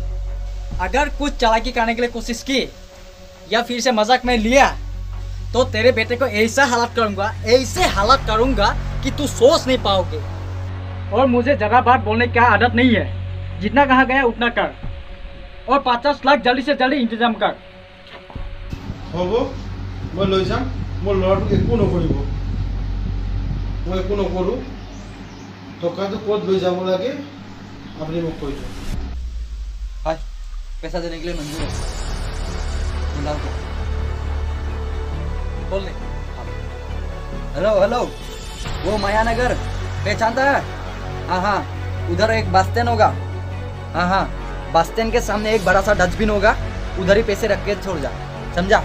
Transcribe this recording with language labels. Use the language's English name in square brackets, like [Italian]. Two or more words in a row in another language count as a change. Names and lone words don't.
[Hindi] अगर कुछ चालाकी करने के लिए कोशिश की या फिर से मजाक में लिया तो तेरे बेटे को ऐसा हालत करूंगा कि तू सोच नहीं पाओगे। और मुझे जगह बात बोलने की आदत नहीं है, जितना कहा गया उतना कर, और 50 लाख जल्दी से जल्दी इंतजाम कर। [Assamese] হ'ব, মই লৈ যাম। মোৰ ল'ৰাটোক একো নকৰিব, মই একো নকৰোঁ। টকাটো ক'ত লৈ যাব লাগে আপুনি মোক কৈ দিয়ক। [Hindi] भाई, पैसा देने के लिए मंजूर है, बुला दो। बोल दे। [English] hello hello, [Hindi] वो मायानगर पहचानता है? हाँ हाँ, उधर एक बस स्टैंड होगा। हाँ हाँ, बस स्टैंड के सामने एक बड़ा सा डस्टबिन होगा, उधर ही पैसे रख के छोड़ जा, समझा?